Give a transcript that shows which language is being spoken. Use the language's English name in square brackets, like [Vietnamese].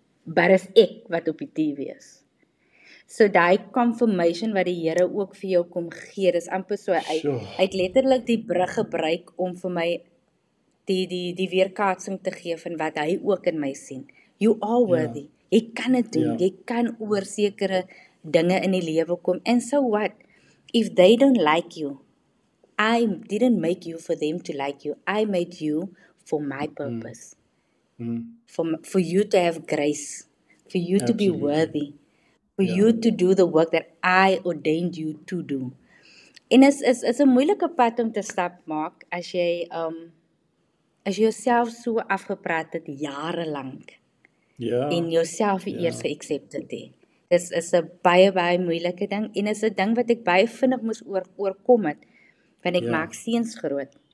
[Afrikaans] Maar is ek wat op die TV is. So die confirmation wat die Here ook vir jou kom gee, dis amper so, hy het letterlik die brug gebruik om vir my die weerkaatsing te gee van wat hy ook in my sien. [English] You are worthy. [Afrikaans] Jy kan dit doen. Jy kan oor sekere dinge in die lewe kom. [English] And so what? If they don't like you, I didn't make you for them to like you. I made you for my purpose. For you to have grace. For you to be worthy. For you to do the work that I ordained you to do. [Afrikaans] En is 'n moeilike pad om te stap, Mark, as jy jouself so afgepraat het jare lank. En jouself eers geaccept het. Dis is 'n baie moeilike ding en is 'n ding wat ek baie vinnig moes oorkom het, want ek maak seuns groot.